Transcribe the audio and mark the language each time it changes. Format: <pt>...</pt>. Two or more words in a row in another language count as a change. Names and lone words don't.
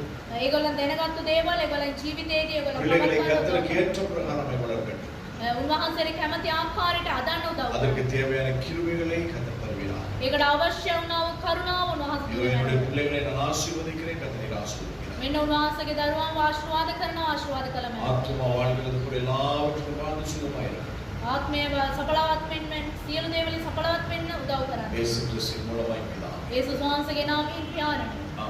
<si>ඒගොල්ලන් දැනගත්තු දේවල් ඒගොල්ලන් ජීවිතයේදී ඒගොල්ලන්</si> <ta>பிள்ளைகளை கர்த்தருக்கு ஏற்ற பிரகாரமாய் வளர்க்கட்டும்.</ta> <si>උන්වහන්සේට කැමති ආකාරයට අදන්න උදව්</si> <ta>அதற்கு தேவையான கிருபைகளை கர்த்தர் தருவீரா.</ta> <si>ඒකට අවශ්‍ය වුණා වූ කරුණාව උන්වහන්සේ</si> <ta>இதோ என்னுடைய பிள்ளைகளை நான் ஆசீர்வதிக்கிறேன். கர்த்தரை ஆசீர்வதிக்கிறார்.</ta> <si>මෙන්න උන්වහන්සේගේ දරුවන්ව ආශිර්වාද කරනවා ආශිර්වාද කළ මැනව.</si> <ta>ஆத்துமா வாழ்கிறது கூட எல்லாவற்றிலும் வாழ்ந்து சுகமாயிருக்கும்.</ta> <si>ආත්මය සඵලවත් වෙන්න සියලු දේවලින් සඵලවත් වෙන්න උදව් කරන්න.</si> <ta>இயேசு கிறிஸ்துவின் மூலமாய் பிதா.</ta> <si>යේසුස් වහන්සේගේ නාමයෙන් පියාණනි</si>